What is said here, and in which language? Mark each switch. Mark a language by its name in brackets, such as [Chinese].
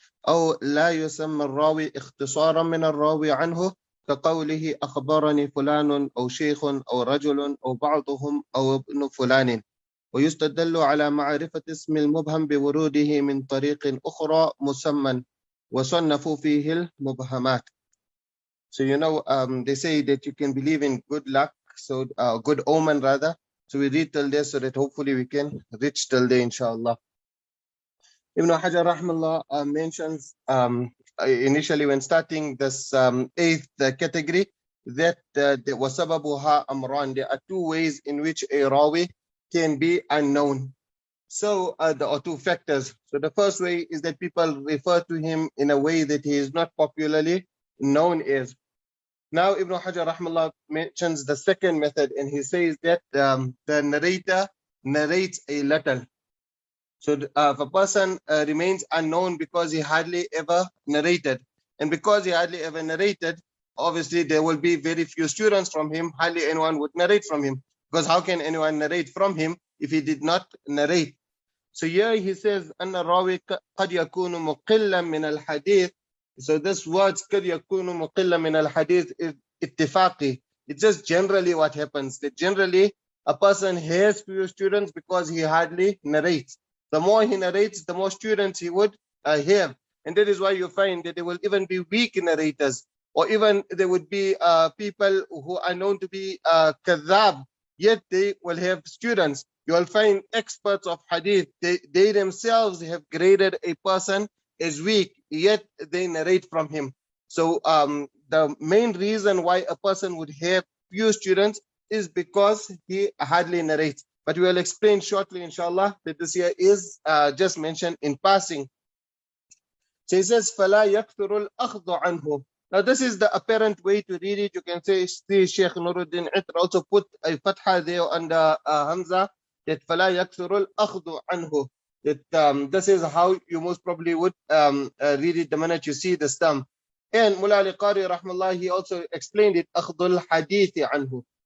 [Arabic] أو لا يسمى الراوي اختصارا من الراوي عنه كقوله أخبرني فلان أو شيخ أو رجل أو بعضهم أو ابن فلان، ويستدل على معرفة اسم المبهم بوروده من طريق أخرى مسمى وصنفوا فيه المبهمات. [English] So they say that you can believe in good luck, so good omen rather. So we read till there so that hopefully we can reach till there inshallah. Ibn Hajar rahmallah mentions initially when starting this eighth category that wasababuha amran. There are two ways in which a rawi can be unknown. So there are two factors. So the first way is that people refer to him in a way that he is not popularly known as. Now Ibn Hajar rahmallah mentions the second method, and he says that the narrator narrates a little. So if a person remains unknown because he hardly ever narrated, and because he hardly ever narrated, obviously there will be very few students from him. Hardly anyone would narrate from him, because how can anyone narrate from him if he did not narrate? So here he says, [Arabic] أن الراوي قد يكون مقلا من الحديث. [English] So this words [Arabic] قد يكون مقلا من الحديث [English] is [Arabic] اتفاقي. [English] It's just generally what happens. That generally a person has few students because he hardly narrates. The more he narrates, the more students he would have. And that is why you find that there will even be weak narrators, or even there would be people who are known to be kadhab, yet they will have students. You will find experts of hadith, they themselves have graded a person as weak, yet they narrate from him. So the main reason why a person would have few students is because he hardly narrates. But we will explain shortly, inshallah, that this here is just mentioned in passing. So he says, [Arabic] فَلَا يَكْثُرُ الْأَخْذُ عَنْهُ. [English] Now this is the apparent way to read it. You can say, see Sheikh Nuruddin Itr also put a fatha there under Hamza, that [Arabic] فَلَا يَكْثُرُ الْأَخْذُ عَنْهُ. [English] That this is how you most probably would read it the minute you see the stem. And Mullah Ali Qari rahmallah, he also explained it, [Arabic] أَخْذُ الْحَدِيثِ عَنْهُ.